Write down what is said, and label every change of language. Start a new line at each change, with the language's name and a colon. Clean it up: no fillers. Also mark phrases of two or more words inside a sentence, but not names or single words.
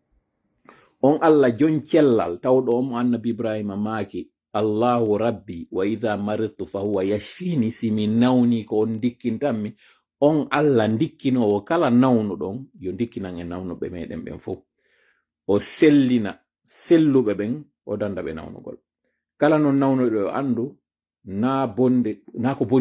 Fula: on Allah jon cellal tawɗo on mo annabi Ibrahima maaki Allahu rabbi
Arabic: وإذا مرضت فهو يشفين
Fula: simi nawni ko on dikkintanmi on Allah dikkinowo kala nawnuɗon yo dikkinan en nawnuɓe meɗen ɓen fof o sellina selluɓe ɓen o danda ɓe nawnugol kala non nawnuɗo yo andu na ko boni